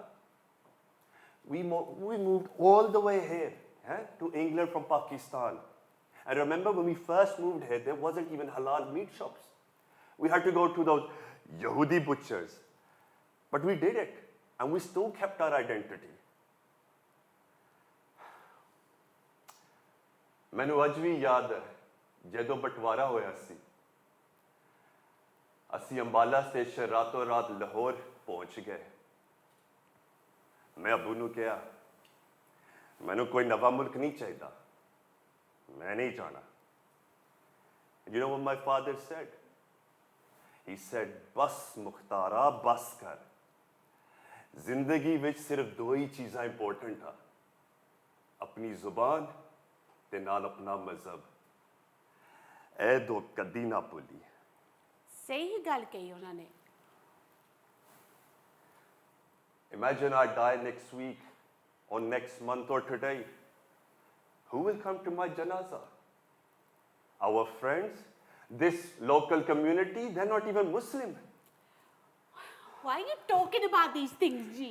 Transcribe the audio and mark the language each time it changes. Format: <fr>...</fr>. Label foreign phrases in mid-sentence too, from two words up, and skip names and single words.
<en>We moved all the way here to England from Pakistan. And remember when we first moved here, there wasn't even halal meat shops. We had to go to those Yahudi butchers. But we did it, and we still kept our identity.</en> <pa>ਮੈਨੂੰ ਅੱਜ ਵੀ ਯਾਦ ਹੈ ਜਦੋਂ ਬਟਵਾਰਾ ਹੋਇਆ ਸੀ ਅਸੀਂ ਅੰਬਾਲਾ ਸਟੇਸ਼ਨ ਰਾਤੋਂ ਰਾਤ ਲਾਹੌਰ ਪਹੁੰਚ ਗਏ ਮੈਂ ਅਬੂ ਨੂੰ ਕਿਹਾ ਮੈਨੂੰ ਕੋਈ ਨਵਾਂ ਮੁਲਕ ਨਹੀਂ ਚਾਹੀਦਾ ਮੈਂ ਨਹੀਂ ਜਾਣਾ</pa> <en>You know what my father said? He said,</en> <pa>ਬਸ ਮੁਖਤਾਰਾ ਬਸ ਕਰ ਜ਼ਿੰਦਗੀ ਵਿੱਚ ਸਿਰਫ ਦੋ ਹੀ ਚੀਜ਼ਾਂ ਇੰਪੋਰਟੈਂਟ ਆ ਆਪਣੀ ਜ਼ੁਬਾਨ ਤੇ ਨਾਲ ਆਪਣਾ ਮਜ਼ਹਬ ਇਹ ਦੋ ਕਦੀ ਨਾ ਭੁੱਲੀ ਸਹੀ ਗੱਲ ਕਹੀ ਉਹਨਾਂ ਨੇ</pa> <en>Imagine I die next week or next month or today. Who will come to my janaza? Our friends? This local community? They're not even Muslim. Why are you talking about these things, Ji?</en>